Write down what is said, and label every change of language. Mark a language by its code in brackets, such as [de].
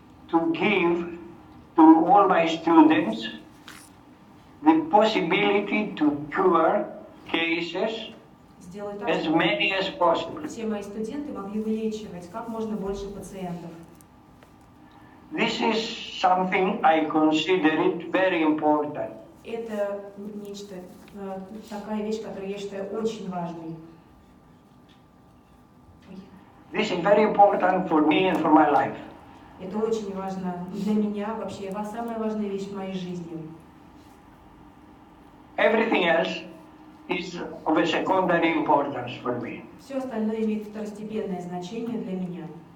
[en] to give to all my students the possibility to cure cases [ru] сделать так, [en] as many as possible. [ru] все мои студенты могли вылечивать как можно больше пациентов. [en] This is something I consider it very important. [ru] Это нечто, такая вещь, которую я считаю очень важной. [en] This is very important for me and for my life. [ru] Это очень важно для меня, вообще, самая важная вещь в моей жизни. [en] Everything else is of a secondary importance for me. [ru] Все остальное имеет второстепенное значение для меня.